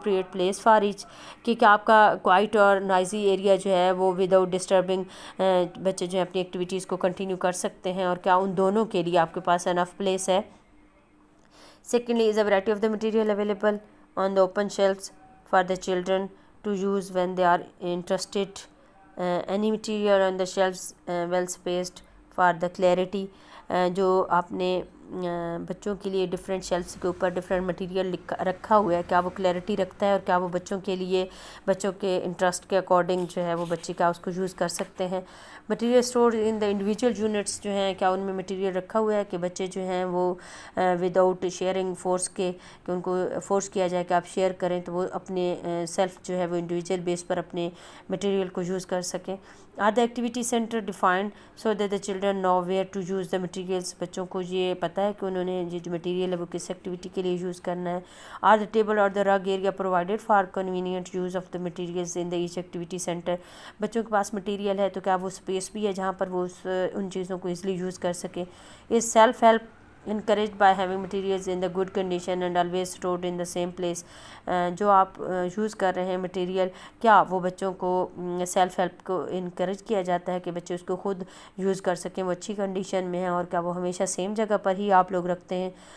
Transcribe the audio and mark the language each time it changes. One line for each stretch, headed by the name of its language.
Urdu: Place for each, کہ کیا آپ کا کوائٹ اور نوائزی ایریا جو ہے وہ وداؤٹ ڈسٹربنگ بچے جو ہیں اپنی ایکٹیویٹیز کو کنٹینیو کر سکتے ہیں، اور کیا ان دونوں کے لیے آپ کے پاس انف پلیس ہے۔
English: Secondly, is a variety of the material available on the open shelves for the children to use when they are interested. Any material on the shelves well spaced for the clarity.
Urdu: جو آپ نے بچوں کے لیے different shelves کے اوپر different material رکھا ہوا ہے، کیا وہ کلیئرٹی رکھتا ہے اور کیا وہ بچوں کے لیے بچوں کے انٹرسٹ کے اکارڈنگ جو ہے وہ بچے کا اس کو یوز کر سکتے ہیں۔ Material store in the individual units جو ہیں، کیا ان میں مٹیریل رکھا ہوا ہے کہ بچے جو ہیں وہ وداؤٹ شیئرنگ فورس کے، کہ ان کو فورس کیا جائے کہ آپ شیئر کریں تو وہ اپنے سیلف جو ہے وہ انڈیویجول بیس پر اپنے مٹیریل کو یوز کر سکیں۔
English: Are the activity center defined so that the children know where to use the materials?
Urdu: بچوں کو یہ پتہ ہے کہ انہوں نے یہ جو مٹیریل ہے وہ کس ایکٹیویٹی کے لیے یوز کرنا ہے.
English: Are the table or the rug area provided for convenient use of the materials in the each activity center?
Urdu: بچوں کے پاس مٹیریل ہے تو کیا وہ اسپیس بھی ہے جہاں پر وہ ان چیزوں کو ایزلی یوز کر سکیں.
English: Is self help encouraged by having materials in the good condition and always stored in the same place?
Urdu: جو آپ یوز کر رہے ہیں مٹیریل, کیا وہ بچوں کو سیلف ہیلپ کو انکریج کیا جاتا ہے کہ بچے اس کو خود یوز کر سکیں, وہ اچھی کنڈیشن میں ہیں, اور کیا وہ ہمیشہ سیم جگہ پر ہی آپ لوگ رکھتے ہیں.